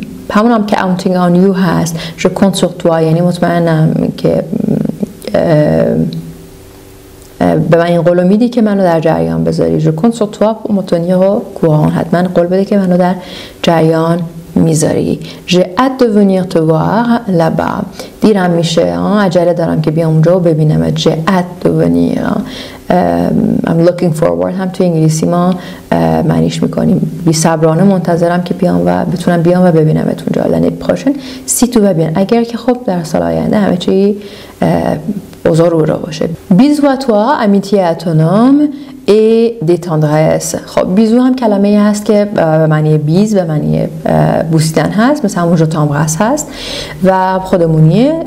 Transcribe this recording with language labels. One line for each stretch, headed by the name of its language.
Persian: همون هم که
English: counting on you
Persian: هست.
French: Je compte sur toi
Persian: یعنی مطمئنم که به من این قولو میدی که منو در جریان بذاری.
French: Je compte sur toi pour me tenir au courant.
Persian: حتما قول بده که منو در جریان میذاری.
French: J'ai hâte de venir te voir là-bas.
Persian: دیرم میشه، عجله دارم که بیام اونجا و ببینم.
French: J'ai hâte de venir.
English: I'm looking forward.
Persian: هم تو انگلیسی ما معنیش میکنیم بی صبرانه منتظرم که بیام و بتونم بیام و ببینمت اونجا.
French: L'année prochaine si tout va bien.
Persian: اگر که خب در سال آینده همه چی اوضاع رو باشه.
French: Bisous à toi, amitié à ton homme et des tendresses.
Persian: خب بیزو هم کلمه هست که به معنی بیز به معنی بوسیدن هست، مثل همون جو تامبرس هست و خودمونیه.